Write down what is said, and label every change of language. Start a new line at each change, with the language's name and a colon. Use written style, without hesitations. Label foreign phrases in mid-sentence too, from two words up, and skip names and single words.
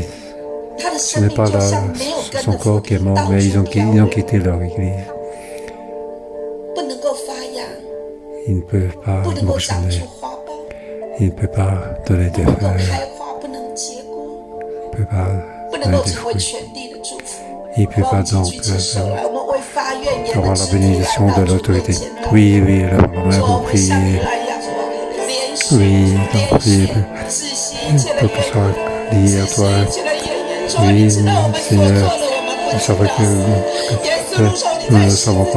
Chinese: 他的生命就像没有跟着福音到处飘流，不能够发芽，不能够长出花苞，不能够开花，不能结果，不能够成为全地的祝福。
French: Il ne peut pas donc avoir la bénédiction de l'autorité. Oui, oui, lève la main pour prier. Oui, donc prier pour que ce soit lié à toi. Oui, Seigneur, nous savons que nous ne le savons pas.